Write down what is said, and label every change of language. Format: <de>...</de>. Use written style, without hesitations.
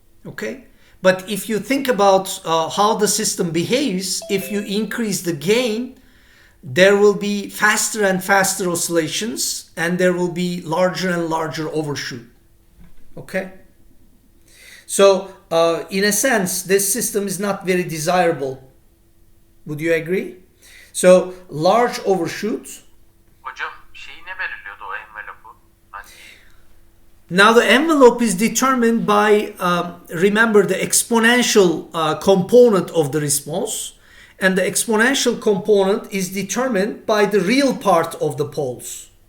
<en>Okay, but if you think about how the system behaves, if you increase the gain, there will be faster and faster oscillations, and there will be larger and larger overshoot. Okay, so in a sense, this system is not very desirable. Would you agree? So large overshoot.</en> <tr>Hocam şeyi ne belirliyordu o envelopu?</tr> <en>Now the envelope is determined by, remember, the exponential component of the response, and the exponential component is determined by the real part of the poles.</en>